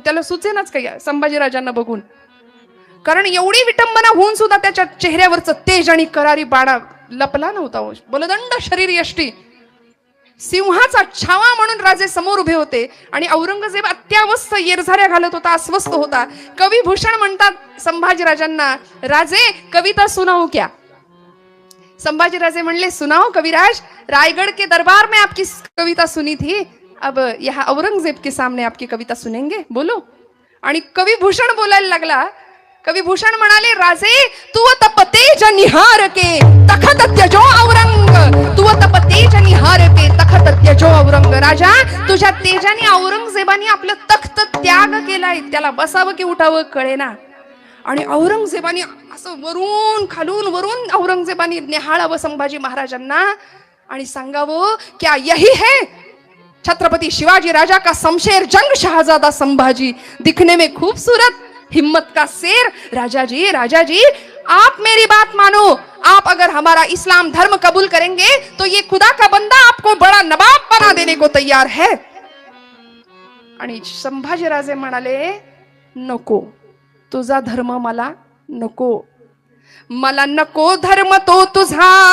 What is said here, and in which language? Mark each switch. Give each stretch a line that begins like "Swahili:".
Marathi: त्याला सुचेनाच काही संभाजीराजांना बघून, कारण एवढी विटंबना होऊन सुद्धा त्याच्या चेहऱ्यावरचं तेज आणि करारी बाणा लपला नव्हता. बलदंड शरीर यष्टी, सिंहाचा छावा म्हणून राजे समोर उभे होते आणि औरंगजेब अत्यावस्थ येरझाऱ्या घालत होता, अस्वस्थ होता. कवी भूषण म्हणतात संभाजीराजांना, राजे
Hindi: कविता सुनाऊ क्या?
Marathi: संभाजीराजे म्हणले,
Hindi: सुनाओ कविराज, रायगढ़ के दरबार में आपकी कविता सुनी थी, अब यहाँ औरंगजेब के सामने आपकी कविता सुनेंगे, बोलो.
Marathi: आणि कवी भूषण बोलायला लागला. कवी भूषण म्हणाले,
Hindi: राजे तू तप तेज निहार के तखत त्यजो औरंग, तू तप तेज निहार के तखत त्यजो औरंग.
Marathi: राजा, तुझ्या तेजाने औरंगजेबाने आपलं तख्त त्याग केलाय, त्याला बसावं की उठावं कळेना. आणि औरंगजेबाने असं वरून खालून वरून औरंगजेबाने निहाळावं संभाजी महाराजांना आणि सांगावं
Hindi: क्या यही है छत्रपति शिवाजी राजा का शमशेर जंग शहजादा संभाजी, दिखने में खूबसूरत, हिम्मत का शेर। राजा जी आप मेरी बात मानो, आप अगर हमारा इस्लाम धर्म कबूल करेंगे तो ये खुदा का बंदा आपको बड़ा नवाब बना देने को तैयार है।
Marathi: आणि संभाजी राजे म्हणाले नको, तुझा धर्म मला नको, मला नको धर्म तो तुझा,